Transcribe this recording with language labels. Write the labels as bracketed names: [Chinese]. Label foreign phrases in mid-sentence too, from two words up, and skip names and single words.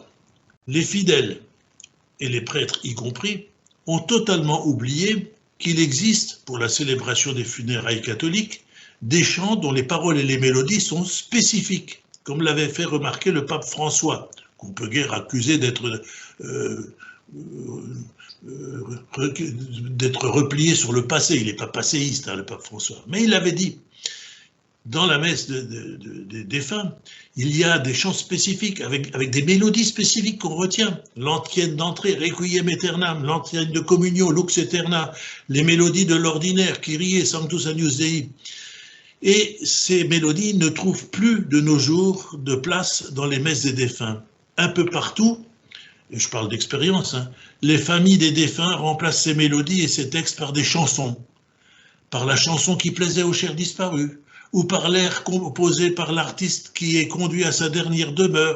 [French] Les fidèles, et les prêtres y compris, ont totalement oublié qu'il existe, pour la célébration des funérailles catholiques, des chants dont les paroles et les mélodies sont spécifiques, comme l'avait fait remarquer le pape François, qu'on peut guère accuser d'être replié sur le passé. Il n'est pas passéiste, hein, le pape François. Mais il avait dit, dans la messe des défunts, il y a des chants spécifiques, avec des mélodies spécifiques qu'on retient. L'antienne d'entrée, Requiem aeternam, l'antienne de communion, Lux aeterna, les mélodies de l'ordinaire, Kyrie, Sanctus Agnus Dei. Et ces mélodies ne trouvent plus de nos jours de place dans les messes des défunts. Un peu partout, et je parle d'expérience, hein, les familles des défunts remplacent ces mélodies et ces textes par des chansons, par la chanson qui plaisait aux chers disparus, ou par l'air composé par l'artiste qui est conduit à sa dernière demeure.